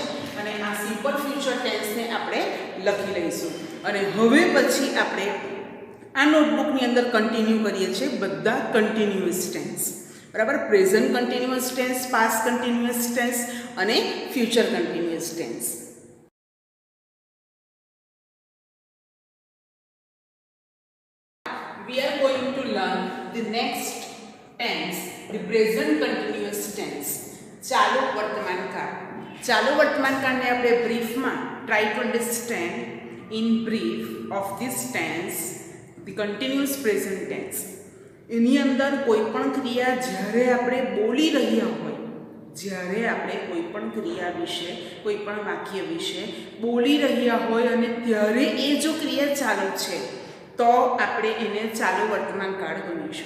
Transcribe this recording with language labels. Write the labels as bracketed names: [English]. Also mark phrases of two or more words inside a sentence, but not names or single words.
[Gujarati] અને આ [English] simple future tenseને [Gujarati] આપણે લખી લઈશું. અને હવે પછી આપણે આ નોટબુકની અંદર કન્ટિન્યુ કરીએ છીએ બધા [English] continuous tense. [Gujarati] બરાબર. [English] present continuous tense, past continuous tense અને future continuous tense. We are going to learn the next tense, the present continuous tense. [Gujarati] ચાલુ વર્તમાન કાળ. ચાલુ વર્તમાન કાળને આપણે બ્રીફમાં [English] try to understand in brief of this tense the continuous present tense. [Gujarati] એની અંદર કોઈ પણ ક્રિયા જ્યારે આપણે બોલી રહ્યા હોય, જ્યારે આપણે કોઈ પણ ક્રિયા વિશે, કોઈ પણ વાક્ય વિશે બોલી રહ્યા હોય અને ત્યારે એ જો ક્રિયા ચાલુ છે તો આપણે એને ચાલુ વર્તમાન કાળ ગણીશું.